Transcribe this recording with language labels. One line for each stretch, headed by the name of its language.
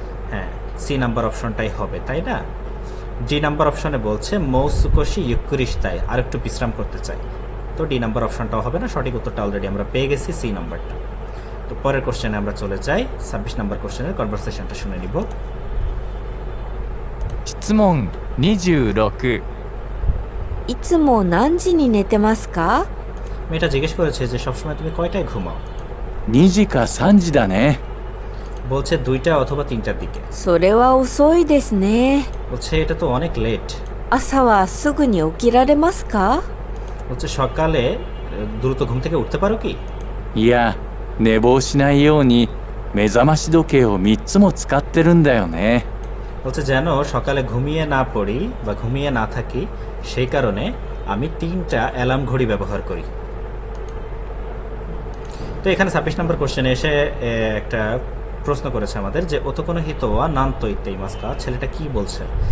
Bangla: হ্যাঁ, C number অপশনটাই হবে, তাই না? ডি নাম্বার অপশনে বলছে
Japanese: মৌসুকোশি ইউকুরিশতায়,
Bangla: আর একটু বিশ্রাম করতে চাই। তো ডি নাম্বার অপশনটাও হবে না, সঠিক উত্তরটা অলরেডি আমরা পেয়ে গেছি, সি নাম্বারটা। তো পরের কোশ্চেনে আমরা চলে যাই, 26 নাম্বার কোশ্চেনের কনভারসেশনটা শুনে নিব।
Japanese: 質問26。いつも何時に寝てますか？
Bangla: মেয়েটা জিজ্ঞেস করেছে যে সবসময় তুমি কয়টায় ঘুমাও।
Japanese: 2時か3時だね。
Bangla: বলছে 2টা অথবা 3টার দিকে।
Japanese: それは遅いですね。
Bangla: বলছে এটা তো অনেক লেট।
Japanese: 朝はすぐに起きられますか？
Bangla: বলছে সকালে দ্রুত ঘুম থেকে উঠতে পারো কি?
Japanese: いや、寝坊しないように目覚まし時計を3つも使ってるんだよね。
Bangla: বলছে যেন সকালে ঘুমিয়ে না পড়ি বা ঘুমিয়ে না থাকি, সেই কারণে আমি 3টা অ্যালার্ম ঘড়ি ব্যবহার করি। তো এখানে 26 নম্বর কোশ্চেনে এসে একটা প্রশ্ন করেছে আমাদের যে
Japanese: অতোকোনো হিতোয়া নান তো ইত্তেইমাসকা,
Bangla: ছেলেটা কি বলছে।